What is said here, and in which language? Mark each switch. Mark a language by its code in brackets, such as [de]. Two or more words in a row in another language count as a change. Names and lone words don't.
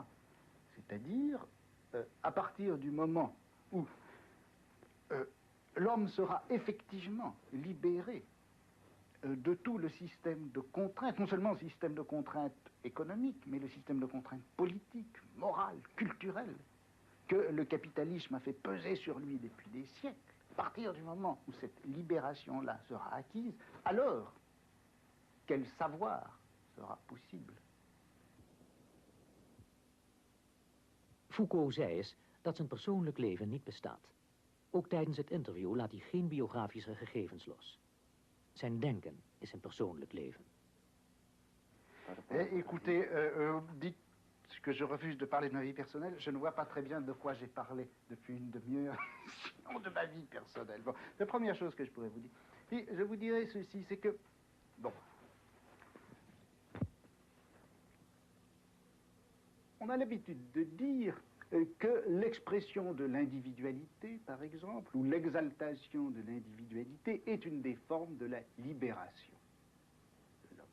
[fr] C'est-à-dire, à partir du moment où l'homme sera effectivement libéré de tout le système de contraintes, non seulement le système de contraintes économiques, mais le système de contraintes politiques, morales, culturelles, que le capitalisme a fait peser sur lui depuis des siècles. À partir du moment où cette libération-là sera acquise, alors quel savoir sera possible? [nl] Foucault zei eens dat zijn persoonlijk leven niet bestaat. Ook tijdens het interview laat hij geen biografische gegevens los. Zijn denken is zijn persoonlijk leven. [fr] Écoutez, dites que je refuse de parler de ma vie personnelle. Je ne vois pas très bien de quoi j'ai parlé depuis une demi-heure, sinon de ma vie personnelle. Bon, la première chose que je pourrais vous dire, et je vous dirais ceci, c'est que, bon, on a l'habitude de dire que l'expression de l'individualité, par exemple, ou l'exaltation de l'individualité est une des formes de la libération de l'homme.